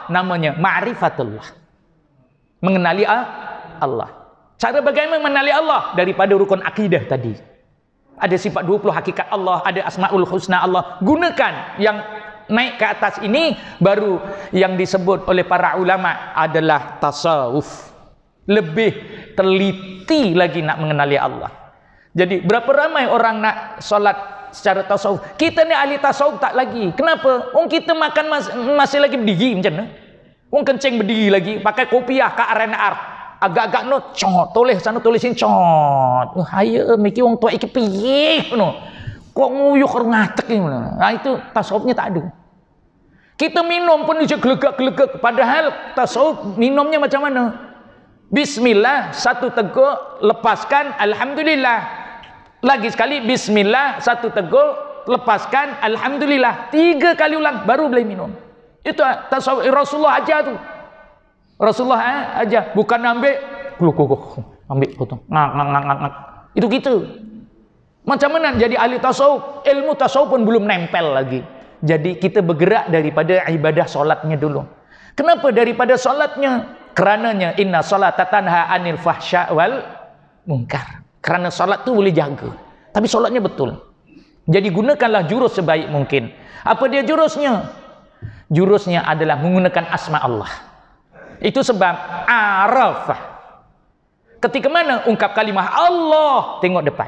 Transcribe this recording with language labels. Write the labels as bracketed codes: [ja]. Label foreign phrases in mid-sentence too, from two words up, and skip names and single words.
[ms] Namanya ma'rifatullah. Mengenali Allah. Cara bagaimana mengenali Allah? Daripada rukun akidah tadi. Ada sifat 20 hakikat Allah, ada asmaul husna Allah. Gunakan yang naik ke atas ini, baru yang disebut oleh para ulama adalah tasawuf. Lebih teliti lagi nak mengenali Allah. Jadi berapa ramai orang nak solat secara tasawuf. Kita ni ahli tasawuf tak lagi. Kenapa? Kita makan masih lagi berdiri macam mana? Kencing berdiri lagi, pakai kopiah ke RNR. Agak-agak no cot, tulis sana tulis sini cot. [jv] Haya mikir wong tua iki piye no. Kok nguyuh ngatek ni. [ms] Nah itu tasawufnya tak ada. Kita minum pun dia gelegak-gelegak, padahal tasawuf minumnya macam mana? Bismillah, satu teguk, lepaskan alhamdulillah. Lagi sekali bismillah, satu teguk, lepaskan alhamdulillah. 3 kali ulang baru boleh minum. Itu tasawuf Rasulullah aja tu. Rasulullah aja, bukan ambil potong. Ngak. Itu kita. Macam mana jadi ahli tasawuf? Ilmu tasawuf pun belum nempel lagi. Jadi kita bergerak daripada ibadah solatnya dulu. Kenapa daripada solatnya? [ar] Kerananya إن الصلاة تنهى عن الفحشاء والمنكر. [ms] Kerana solat tu boleh jaga. Tapi solatnya betul. Jadi gunakanlah jurus sebaik mungkin. Apa dia jurusnya? Jurusnya adalah menggunakan asma Allah. Itu sebab arafah. Ketika mana ungkap kalimah Allah, tengok depan.